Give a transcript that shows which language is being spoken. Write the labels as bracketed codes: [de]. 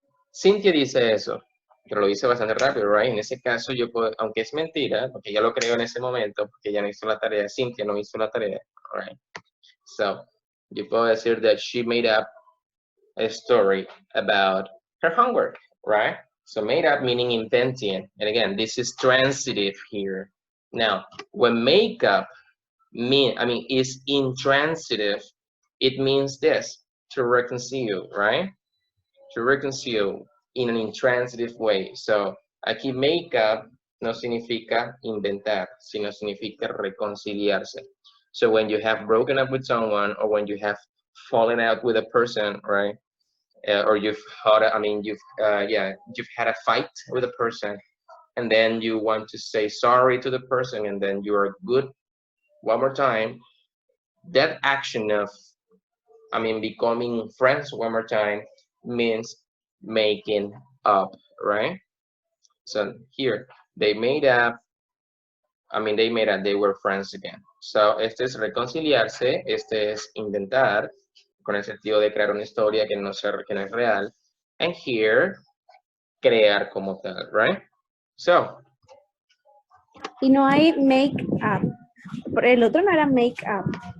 [es] Cynthia dice eso, pero lo dice bastante rápido, right? En ese caso, yo puedo, aunque es mentira, porque ya lo creo en ese momento, porque ella no hizo la tarea, Cynthia no hizo la tarea, right? [en] So, [es] yo puedo decir [en] that she made up a story about her homework, right? So made up meaning inventing. And again, this is transitive here. Now, when make up is intransitive, it means this, to reconcile, right? To reconcile in an intransitive way. [es] So, aquí make up no significa inventar, sino significa reconciliarse. [en] So when you have broken up with someone or when you have fallen out with a person, right? Or you've had, you've had a fight with a person, and then you want to say sorry to the person, and then you are good one more time. That action of, becoming friends one more time means making up, right? So here, they made up, they were friends again. [es] So este es reconciliarse, este es inventar, con el sentido de crear una historia que no es real. [en] And here, [es] crear como tal, [en] right? So. [es] Y no hay make up. Por el otro no era make up.